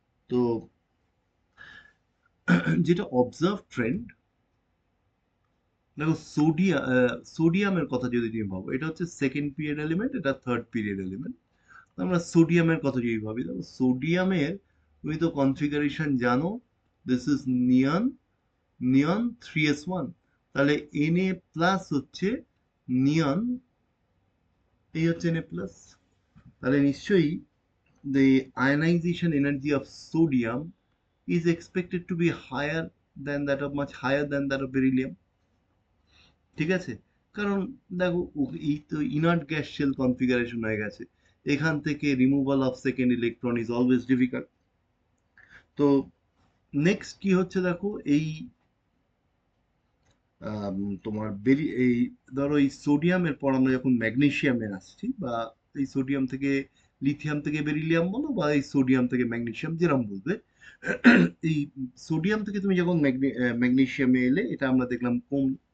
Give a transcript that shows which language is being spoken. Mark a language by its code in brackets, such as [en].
[bn] তো যেটা observe trend, দেখো সোডিয়ামের কথা যদি তুমি ভাবো, এটা হচ্ছে সেকেন্ড পিরিয়ড এলিমেন্ট, এটা থার্ড পিরিয়ড এলিমেন্ট। আমরা সোডিয়ামের কথা যদি ভাবি, দেখো সোডিয়ামের তুমি তো কনফিগারেশন জানো, [en] this is neon, [bn] neon 3s1, তাহলে Na প্লাস হচ্ছে নিয়ন, এই হচ্ছে Na প্লাস। তাহলে নিশ্চয়ই [en] the ionization energy of sodium is expected to be higher than that of, much higher than that of beryllium, [bn] ঠিক আছে? কারণ দেখো এই তো ইনার্ট গ্যাস শেল কনফিগারেশন হয়ে গেছে, এখান থেকে [en] Removal of second electron is always difficult. [bn] তো নেক্সট কি হচ্ছে দেখো, এই তোমার এই ধরো এই সোডিয়ামের পর আমরা যখন ম্যাগনেসিয়ামে আসছি, বা এই সোডিয়াম থেকে লিথিয়াম থেকে বেরিলিয়াম বলো, বা এই সোডিয়াম থেকে ম্যাগনেসিয়াম যেরকম বলবে, এই সোডিয়াম থেকে তুমি যখন ম্যাগনেসিয়ামে এলে, এটা আমরা দেখলাম কম।